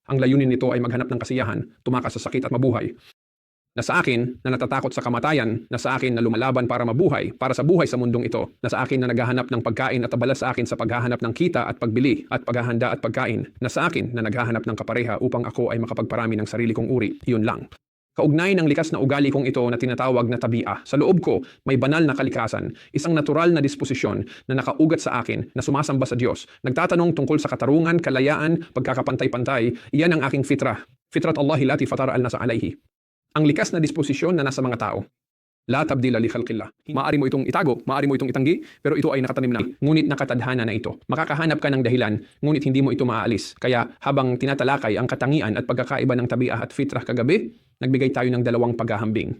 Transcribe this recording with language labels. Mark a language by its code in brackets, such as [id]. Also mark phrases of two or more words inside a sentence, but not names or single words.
[tl] Ang layunin nito ay maghanap ng kasiyahan, tumakas sa sakit at mabuhay. Na sa akin na natatakot sa kamatayan, na sa akin na lumalaban para mabuhay, para sa buhay sa mundong ito, na sa akin na naghahanap ng pagkain at abala sa akin sa paghahanap ng kita at pagbili at paghahanda at pagkain, na sa akin na naghahanap ng kapareha upang ako ay makapagparami ng sarili kong uri. Iyon lang. Kaugnay ng likas na ugali kong ito na tinatawag na tabia, sa loob ko may banal na kalikasan, isang natural na disposisyon na nakaugat sa akin na sumasamba sa Diyos. Nagtatanong tungkol sa katarungan, kalayaan, pagkakapantay-pantay, iyan ang aking fitrah. [ar] فطرت الله التي فطر الناس عليها. [tl] Ang likas na disposisyon na nasa mga tao. [ar] لا تبديل لخلق الله. [tl] Maari mo itong itago, maari mo itong itanggi, pero ito ay nakatanim na. Ngunit nakatadhana na ito. Makakahanap ka ng dahilan, ngunit hindi mo ito maaalis. Kaya habang tinatalakay ang katangian at pagkakaiba ng tabiah at fitrah kagabi, nagbigay tayo ng dalawang paghahambing.